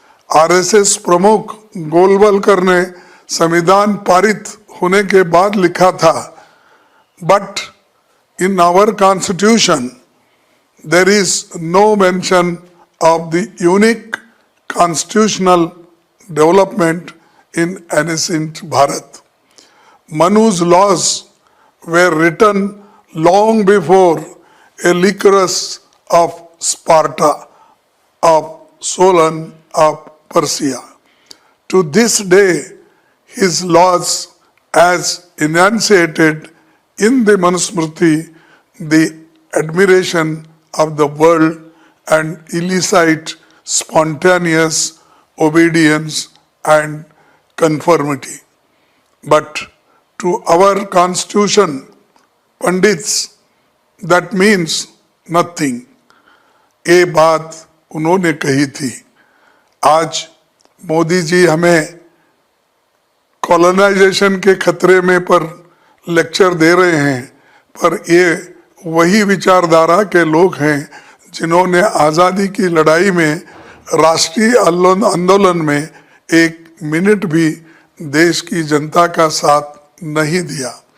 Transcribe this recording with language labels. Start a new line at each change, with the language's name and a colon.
Hindi: RSS प्रमुख गोलवलकर ने संविधान पारित होने के बाद लिखा था,
English: But in our constitution there is no mention of the unique constitutional development in ancient Bharat. Manu's laws were written long before Lycurgus of Sparta, of Solon of Persia. To this day, his laws, as enunciated in the Manusmriti, the admiration of the world and elicit spontaneous obedience and conformity. But to our constitution, pandits, that means nothing.
Hindi: ये बात उन्होंने कही थी। आज मोदी जी हमें colonisation के खतरे में पर लेक्चर दे रहे हैं, पर ये वही विचारधारा के लोग हैं जिन्होंने आज़ादी की लड़ाई में राष्ट्रीय आंदोलन में एक मिनट भी देश की जनता का साथ नहीं दिया।